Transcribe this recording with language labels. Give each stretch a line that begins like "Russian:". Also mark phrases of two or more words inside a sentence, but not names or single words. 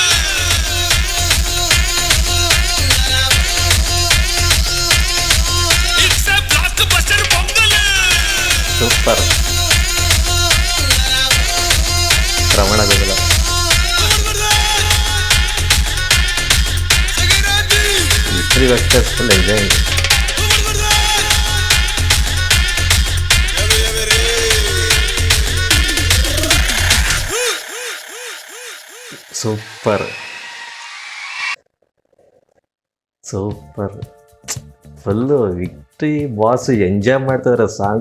English: It's a blockbuster పొంగల్.
Telugu: సూపర్, రమణ గోగుల. విక్ట్రీ వెంకటేష్
English: full enjoy. super full
Kannada: ವಿಕ್ಟ್ರಿ ಬಾಸ್ ಎಂಜಾಯ್ ಮಾಡ್ತಾರೆ ಸಾಂಗು.